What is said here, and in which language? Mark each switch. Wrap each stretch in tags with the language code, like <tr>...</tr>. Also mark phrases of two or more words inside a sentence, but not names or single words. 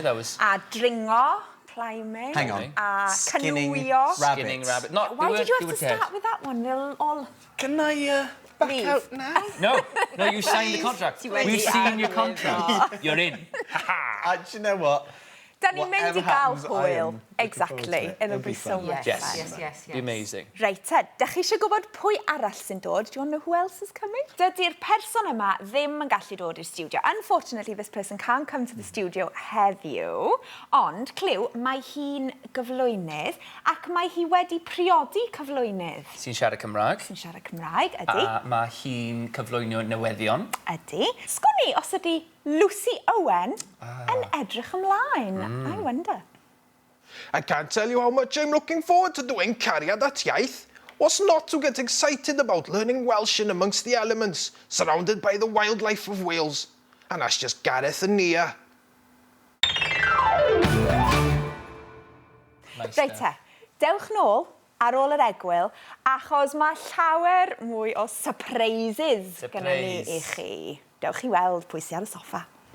<en>That was...</en> <cy>dringo, climbing.</cy> <en>Hang on. Skinning Skinning rabbit. Not, why did you have to start with that one? They'll all... Can I back out now? No, you signed the contract. We've seen your contract. You're in. Do you know what?</en> <cy>Da ni'n mynd I gael hwyl.</cy> <en>Exactly. It'll be so much fun. Yes. Be amazing.</en> <cy>Reit, dych chi eisiau gwybod pwy arall sy'n dod?</cy> <en>Do you want to know who else is coming?</en> <cy>Dydy'r person yma ddim yn gallu dod i'r studio.</cy> <en>Unfortunately, this person can't come to the studio heddiw.</en> <cy>Ond, cliw, mae hi'n gyflwynydd ac mae hi wedi priodi cyflwynydd. Sy'n siarad Cymraeg. Sy'n siarad Cymraeg, ydy. A mae hi'n cyflwyno newyddion. Ydy. Sgwni os ydy Lucy Owen yn edrych ymlaen.</cy> <en>I wonder. I can't tell you how much I'm looking forward to doing Cariad at iaith. What's not to get excited about learning Welsh in amongst the elements, surrounded by the wildlife of Wales? And that's just Gareth and Nia.</en> <cy>Reit dewch nôl ar ôl yr egwyl, achos mae llawer mwy o surprises gyda ni I chi. Dewch I weld pwy sydd ar y soffa.</cy>